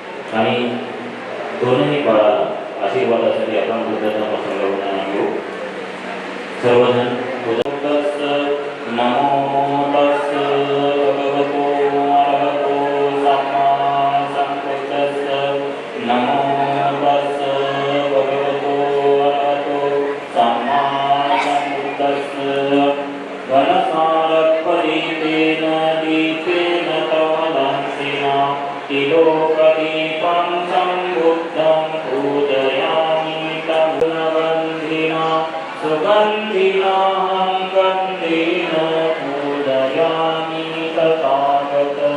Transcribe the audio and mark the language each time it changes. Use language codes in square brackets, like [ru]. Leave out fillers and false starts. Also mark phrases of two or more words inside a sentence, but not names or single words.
[mr] आणि दोनही बाळाला आशीर्वादासाठी आपण बुद्धाचा प्रसंग घेऊ. [pi] सर्वजण नमो तस् भगवतो अरहतो सम्मा संबुद्धस्स. नमो तस् भगवतो अरहतो सम्मा संबुद्धस्स. घनसारपरितेन दीपेन तवदंसिना तिलोकदीपं संबुद्धं पूजयामि तं गुणवन्दिना. सुगन्धिनाहं गन्धेन पूजयामि तथागत.